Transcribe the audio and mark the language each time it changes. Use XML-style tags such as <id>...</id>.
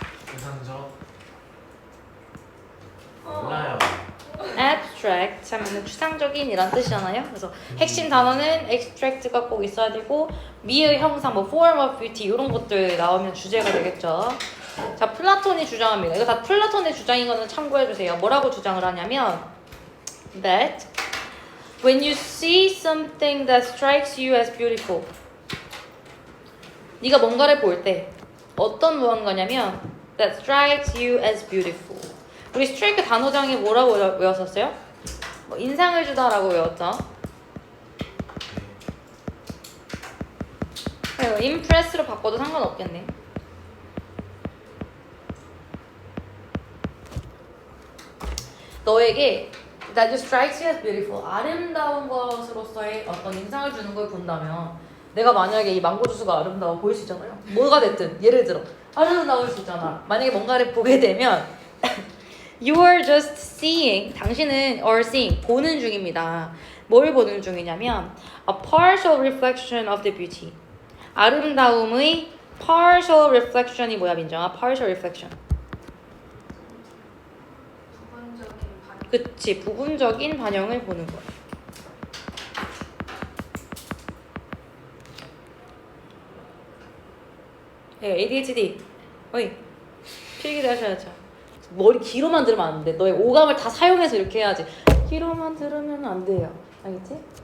<ko>추상적 몰라요. abstract 하면은 추상적인 이란 뜻이잖아요. 그래서 핵심 단어는 abstract가 꼭 있어야 되고 미의 형상, 뭐</ko> <en>form of beauty</en> <ko>이런 것들 나오면 주제가 되겠죠. 자, 플라톤이 주장합니다. 이거 다 플라톤의 주장인 거는 참고해 주세요. 뭐라고 주장을 하냐면</ko> <en>that when you see something that strikes you as beautiful,</en> <ko>네가 뭔가를 볼 때 어떤 무언가냐면</ko> <en>that strikes you as beautiful.</en> <ko>우리 스트레이크 단어장에 뭐라고 외웠었어요? 뭐 인상을 주다라고 외웠죠. impress로 바꿔도 상관없겠네. 너에게</ko> <en>that strikes you as beautiful,</en> <ko>아름다운 것으로서의 어떤 인상을 주는 걸 본다면 내가 만약에 이 망고 주스가 아름다워 보일 수 있잖아요. 뭐가 됐든 예를 들어 아름다울 수 있잖아. 만약에 뭔가를 보게 되면</ko> <en>you are just seeing,</en> <ko>당신은</ko> <en>are seeing,</en> <ko>보는 중입니다. 뭘 보는 중이냐면</ko> <en>a partial reflection of the beauty,</en> <ko>아름다움의</ko> <en>partial reflection이</en> <ko>뭐야 민정아?</ko> <en>partial reflection.</en> <ko>그치, 부분적인 반영을 보는 거야. ADHD, 어이, 필기를 하셔야죠. 머리 귀로만 들으면 안 돼. 너의 오감을 다 사용해서 이렇게 해야지. 귀로만 들으면 안 돼요. 알겠지?</ko>